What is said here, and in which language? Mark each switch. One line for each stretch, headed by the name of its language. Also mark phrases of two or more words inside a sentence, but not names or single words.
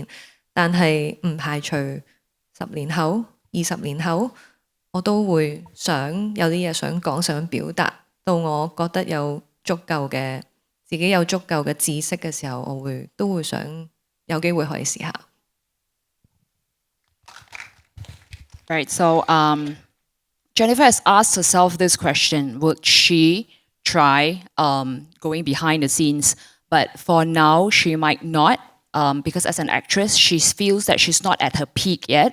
Cantonese: 但係唔排除10年後、20年後，我都會想有啲嘢想講、想表達。到我覺得有足夠嘅自己有足夠嘅知識嘅時候，都會想有機會可以試下。
English: Right, so Jennifer has asked herself this question: would she try going behind the scenes? But for now, she might not, because as an actress, she feels that she's not at her peak yet.